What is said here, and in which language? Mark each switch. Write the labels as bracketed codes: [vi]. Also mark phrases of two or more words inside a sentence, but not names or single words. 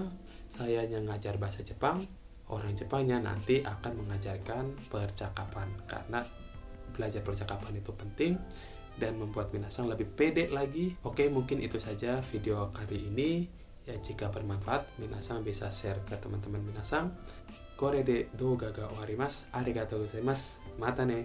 [id] Saya yang ngajar bahasa Jepang, orang Jepangnya nanti akan mengajarkan percakapan, karena belajar percakapan itu penting dan membuat minasan lebih pede lagi. Oke, mungkin itu saja video kali ini ya. Jika bermanfaat, minasan bisa share ke teman-teman minasan. [ja] これで動画が終わります。ありがとうございます. またね.